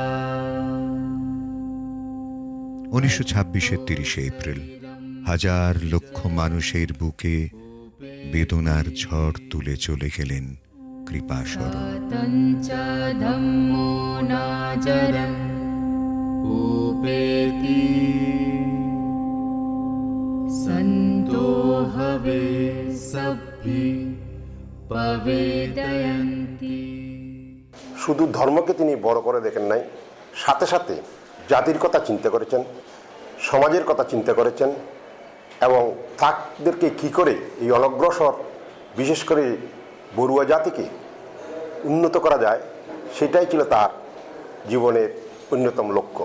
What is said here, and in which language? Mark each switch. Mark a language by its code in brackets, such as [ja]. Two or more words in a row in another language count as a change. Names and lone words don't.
[bn] 1926-এর 30শে এপ্রিল হাজার লক্ষ মানুষের বুকে বেদনার ঝড় তুলে চলে গেলেন কৃপাশরণ। [pi] तञ्च धम्मो नाचरन् उपेति सन्तोह हि प्रवेदयन्ति। [bn] শুধু ধর্মকে তিনি বড় করে দেখেন নাই, সাথে সাথে জাতির কথা চিন্তা করেছেন, সমাজের কথা চিন্তা করেছেন এবং তাদেরকে কী করে এই অনগ্রসর বিশেষ করে বড়ুয়া জাতিকে উন্নত করা যায় সেটাই ছিল তার জীবনের অন্যতম লক্ষ্য।